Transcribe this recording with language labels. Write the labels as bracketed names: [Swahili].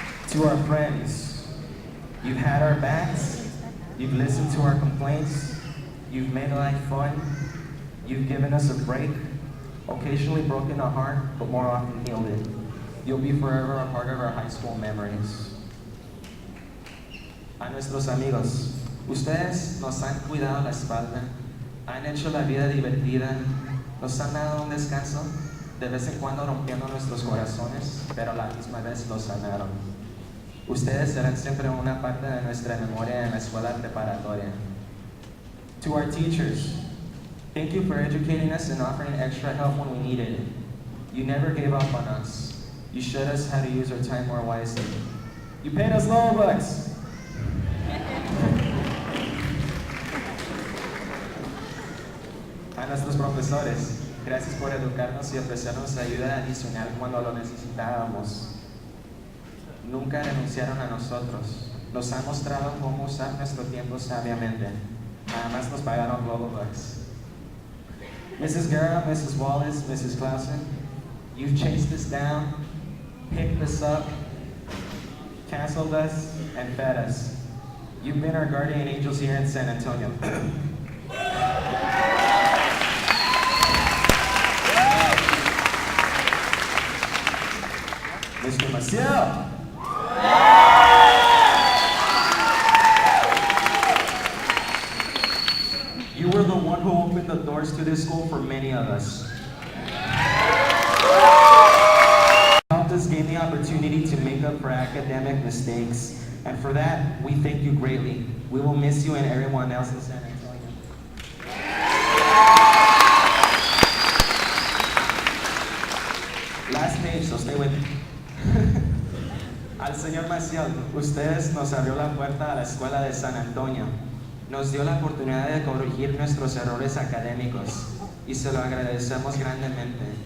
[English] To our friends, you've had our backs, you've listened to our complaints, you've made life fun, you've given us a break, occasionally broken our heart, but more often healed it. You'll be forever a part of our high school memories. [Spanish] A nuestros amigos, ustedes nos han cuidado la espalda, han hecho la vida divertida, nos han dado un descanso, de vez en cuando rompiendo nuestros corazones, pero a la misma vez los sanaron. Ustedes serán siempre una parte de nuestra memoria en la escuela preparatoria. [English] To our teachers, thank you for educating us and offering extra help when we needed it. You never gave up on us. You showed us how to use our time more wisely. You paid us low bucks. [Spanish] A nuestros profesores, gracias por educarnos y ofrecernos ayuda adicional cuando lo necesitábamos. Nunca renunciaron a nosotros. Nos han mostrado cómo usar nuestro tiempo sabiamente. Además nos pagaron Globobucks. [English] Mrs. Guerra, Mrs. Wallace, Mrs. Clausen, you've chased us down, picked us up, canceled us, and fed us. You've been our guardian angels here in San Antonio. Mr. Maciel. You were the one who opened the doors to this school for many of us. Helped us gain the opportunity to make up for academic mistakes, and for that, we thank you greatly. We will miss you and everyone else in San Antonio. Last page, so stay with me. [Spanish] Al señor Maciel, ustedes nos abrió la puerta a la escuela de San Antonio. Nos dio la oportunidad de corregir nuestros errores académicos y se lo agradecemos grandemente.